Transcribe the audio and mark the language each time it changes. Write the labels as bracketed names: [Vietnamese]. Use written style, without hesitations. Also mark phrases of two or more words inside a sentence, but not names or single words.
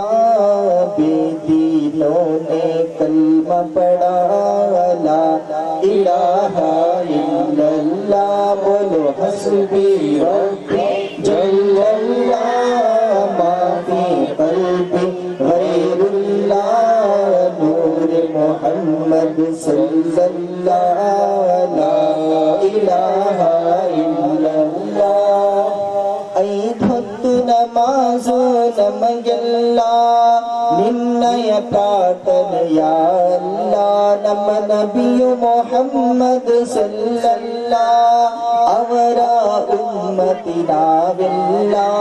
[Urdu] بے دینوں نے کلمہ پڑھا، [Arabic] لا الہ الا اللہ، [Urdu] بولو [Arabic] حسبی ربی جل اللہ، ما فی قلبی غیر اللہ، نور محمد صلی اللہ، لا الہ الا اللہ۔ [Kannada] ಐದೊತ್ತು ನಮಾಜು ನಮಗೆಲ್ಲ ನಿನ್ನಯ ಪ್ರಾರ್ಥನೆಯ ಅಲ್ಲ, ನಮ್ಮ ನಬಿಯು ಮೊಹಮ್ಮದ್ ಸಲ್ಲಲ್ಲ ಅವರ ಉಮ್ಮತಿ ನಾವೆಲ್ಲ।